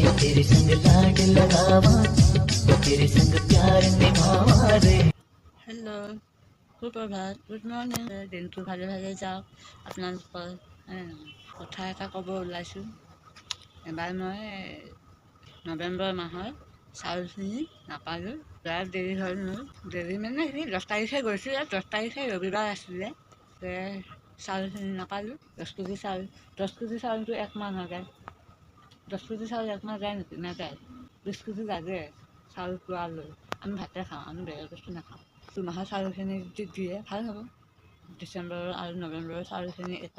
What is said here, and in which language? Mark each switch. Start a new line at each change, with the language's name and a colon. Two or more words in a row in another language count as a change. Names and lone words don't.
Hindi: तेरे संग लाड लगावा तेरे संग प्यार निभावा रे।
Assamese: हेलो সুপ্ৰভাত
English: good morning
Assamese: দিনটো ভালে ভালে যাওক আপোনালোকৰ কথা এটা ক'ব ওলাইছোঁ এবাৰ মই নৱেম্বৰ মাহৰ চাউলখিনি নাপালোঁ প্ৰায় দেৰি হ'ল মোৰ দেৰি মানে সেই 10 তাৰিখে গৈছোঁ 10 তাৰিখে ৰবিবাৰ আছিলে চাউলখিনি নাপালোঁ 10 কেজি চাউল 10 কেজি চাউলটো একমাহ নাযায় 10 কেজি চাউল একমাহ যায় নেকি নাযায় 20 কেজি লাগে চাউল পোৱালৈ আমি ভাতে খাওঁ আমি বেলেগ বস্তু নাখাওঁ দুমাহৰ চাউলখিনি যদি দিয়ে ভাল হ'ব ডিচেম্বৰ আৰু নৱেম্বৰৰ চাউলখিনি